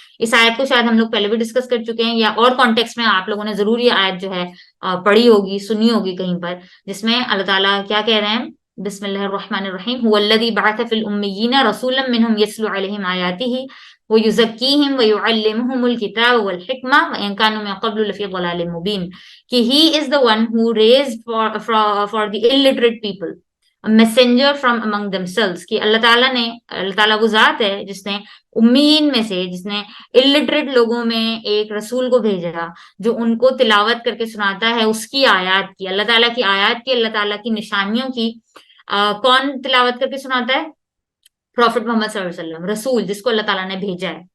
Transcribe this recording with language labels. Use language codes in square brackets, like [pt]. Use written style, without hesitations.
[ur] اس آیت کو شاید ہم لوگ پہلے بھی ڈسکس کر چکے ہیں، یا اور کانٹیکس میں آپ لوگوں نے ضرور یہ آیت جو ہے پڑھی ہوگی، سنی ہوگی کہیں پر، جس میں اللہ تعالیٰ کیا کہہ رہے ہیں؟ [ar] بسم اللہ الرحمن الرحیم هو الذی بعث فی الامیین رسولا منہم یتلو علیہم آیاتہ ویزکیہم ویعلمہم الکتاب والحکمہ وان کانوا من قبل لفی ضلال مبین. [en] کہ he is the one who raised for the illiterate people a messenger from among themselves. [ur] کہ اللہ تعالیٰ وہ ذات ہے جس نے امیین میں سے، جس نے illiterate لوگوں میں ایک رسول کو بھیجا جو ان کو تلاوت کر کے سناتا ہے اس کی آیات کی، اللہ تعالیٰ کی آیات کی، اللہ تعالیٰ کی نشانیوں کی. کون تلاوت کر کے سناتا ہے؟ پروفٹ محمد صلی اللہ علیہ وسلم، رسول جس کو اللہ تعالیٰ نے بھیجا ہے.